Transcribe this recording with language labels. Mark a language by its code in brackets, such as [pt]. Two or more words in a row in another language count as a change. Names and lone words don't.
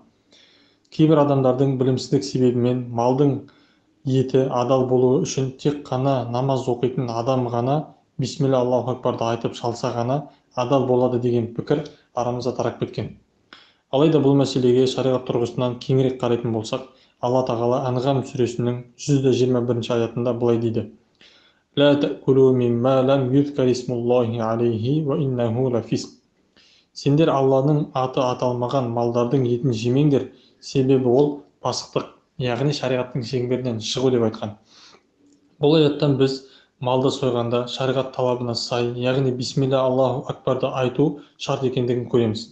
[kk] Кейбір адамдардың білімсіздік себебімен малдың еті адал болуы үшін тек қана намаз оқитын адам ғана [ar] بسم الله الله أكبر [kk] айтып шалса ғана адал болады деген пікір арамызда тарап кеткен. Алайда бұл мәселеге шариғат тұрғысынан кеңірек қарайтын болсақ, Алла тағала Анғам сүресінің 121 аятында былай дейді: [ar] «لا تأكلوا مما لم يذكر اسم الله عليه وإنه لفسق». [kk] Сендер Алланың аты аталмаған малдардың етін жемеңдер, себебі ол пасықтық, яғни шариғаттың шеңберінен шығу деп айтқан. Бұл аяттан біз малды сойғанда шариғат талабына сай, яғни [ar] بسم الله الله أكبر [kk] айту шарт екендігін көреміз.